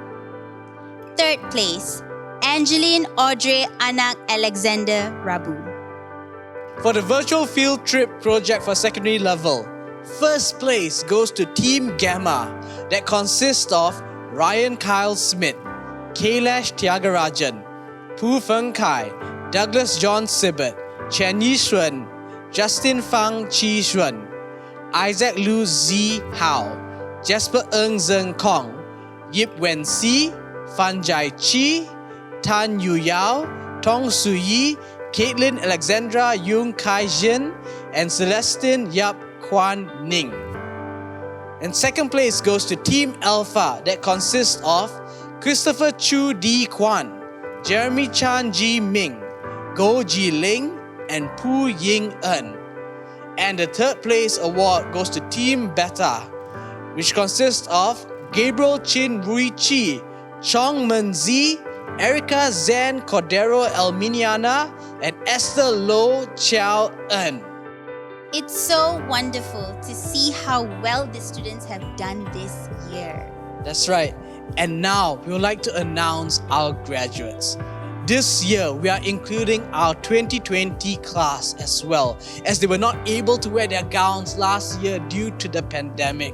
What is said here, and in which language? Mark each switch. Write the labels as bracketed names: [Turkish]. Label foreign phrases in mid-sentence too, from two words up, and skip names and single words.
[English] Third place, Angeline Audrey Anak Alexander Rabu. For the virtual field trip project for secondary level, first place goes to Team Gamma that consists of Ryan Kyle Smith, Kailash Tyagarajan, Pu Feng Kai, Douglas John Sibbett, Chen Yishun, Justin Fang Chi Xuan, Isaac Lu Z Hao, Jasper Ng Zeng Kong, Yip Wen Si, Fan Jai Chi, Tan Yu Yao, Tong Su Yi, Caitlin Alexandra Yung Kai Jin, and Celestine Yap Kwan Ning. And second place goes to Team Alpha that consists of Christopher Chu D Kwan, Jeremy Chan Ji Ming, Go Ji Ling, and Pu Ying En. And the third place award goes to Team Beta, which consists of Gabriel Chin Rui Chi, Chong Men Zi, Erica Zen Cordero Elminiana, and Esther Lo Chiao En. It's so wonderful to see how well the students have done this year. That's right. And now we would like to announce our graduates. This year, we are including our 2020 class as well, as they were not able to wear their gowns last year due to the pandemic.